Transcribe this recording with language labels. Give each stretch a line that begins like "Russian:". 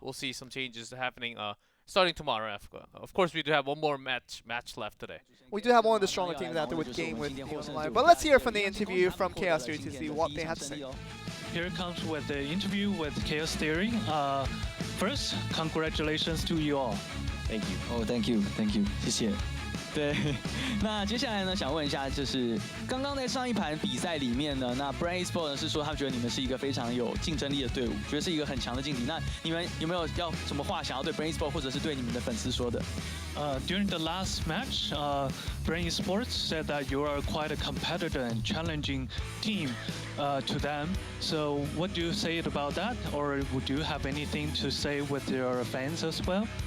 English: We'll see some changes happening starting tomorrow. Of course, we do have one more match left today. We do have one of the stronger teams out there with GameWith. But let's hear from the interview from Chaos Theory to see what they have to say. Here comes with the interview with Chaos Theory. First, congratulations to you all. Thank you. Oh, thank you,
Chinese: 谢谢。对，那接下来呢，想问一下，就是刚刚在上一盘比赛里面呢，那 Bren Esports 呢是说他们觉得你们是一个非常有竞争力的队伍，觉得是一个很强的劲敌。那你们有没有要什么话想要对 Bren Esports 或者是对你们的粉丝说的
English: ？During the last match, Bren Esports said that you are quite a competitor and challenging team to them. So what do you say about that? Or would you have anything to say with your fans as well?